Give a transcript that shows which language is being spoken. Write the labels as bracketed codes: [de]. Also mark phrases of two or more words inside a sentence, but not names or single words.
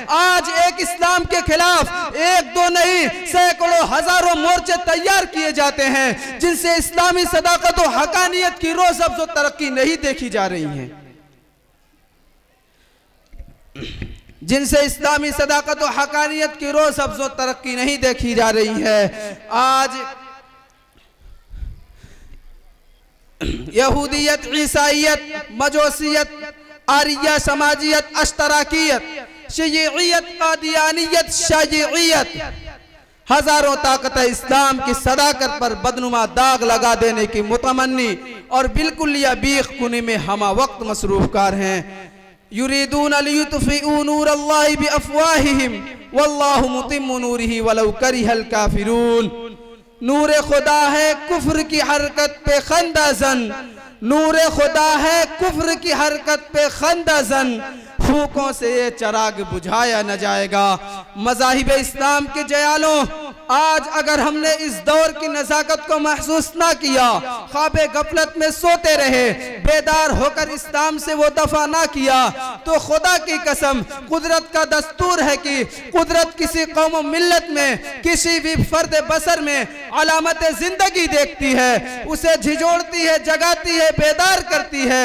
[ur] آج ایک اسلام کے خلاف ایک دو نہیں، سینکڑوں ہزاروں مورچے تیار کیے جاتے ہیں، جن سے اسلامی صداقت اور حقانیت کی روز افزوں ترقی نہیں دیکھی جا رہی ہے، جن سے اسلامی صداقت اور حقانیت کی روز افزوں ترقی نہیں دیکھی جا رہی ہے. آج یہودیت، عیسائیت, مجوسیت، آریہ سماجیت، اشتراکیت، شیعیت، قادیانیت، شائیت, ہزاروں طاقت اسلام کی صداقت پر بدنما داغ لگا دینے کی متمنی اور بالکل یا بیخ کنی میں ہمہ وقت مصروف کار ہیں. [ar] يريدون ليطفئوا نور الله بأفواههم والله متم نوره ولو كره الكافرون. [ur] نور خدا ہے کفر کی حرکت پہ خندہ زن، نور خدا ہے کفر کی حرکت پہ خندہ زن، پھونکوں سے یہ چراغ بجھایا نہ جائے گا. مذاہب اسلام کے جیالو، آج اگر ہم نے اس دور کی نزاکت کو محسوس نہ کیا، خواب غفلت میں سوتے رہے، بیدار ہو کر اسلام سے وہ دفع نہ کیا، تو خدا کی قسم، قدرت کا دستور ہے کہ قدرت کسی قوم ملت میں، کسی بھی فرد بشر میں علامت زندگی دیکھتی ہے، اسے جھنجھوڑتی ہے، جگاتی ہے، بیدار کرتی ہے.